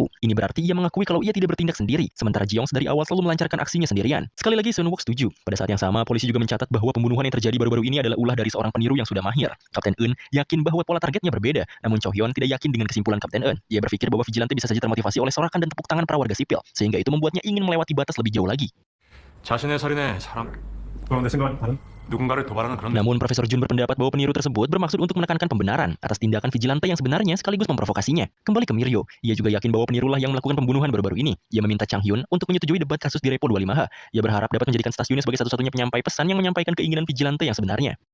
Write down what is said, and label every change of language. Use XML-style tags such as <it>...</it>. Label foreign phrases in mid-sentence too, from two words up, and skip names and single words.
<id>Ini berarti ia mengakui kalau ia tidak bertindak sendiri, sementara Ji-young dari awal selalu melancarkan aksinya sendirian. Sekali lagi, Seon-wook setuju. Pada saat yang sama, polisi juga mencatat bahwa pembunuhan yang terjadi baru-baru ini adalah ulah dari seorang peniru yang sudah mahir. Kapten Eun yakin bahwa pola targetnya berbeda, namun Cho Hyun tidak yakin dengan kesimpulan Kapten Eun. Ia berpikir bahwa vigilante bisa saja termotivasi oleh sorakan dan tepuk tangan para warga sipil, sehingga itu membuatnya ingin melewati batas lebih jauh lagi.</id> <ko>자신의 살인에 사람 그럼 내 생각은 다른? 누군가를 도발하는 그런</ko> <id>Namun Profesor Jun berpendapat bahwa peniru tersebut bermaksud untuk menekankan pembenaran atas tindakan vigilante yang sebenarnya sekaligus memprovokasinya. Kembali ke Mirio, ia juga yakin bahwa penirulah yang melakukan pembunuhan baru-baru ini. Ia meminta Chang Hyun untuk menyetujui debat kasus di Repo 25H. Ia berharap dapat menjadikan stasiunnya sebagai satu-satunya penyampai pesan yang menyampaikan keinginan vigilante yang sebenarnya.</id>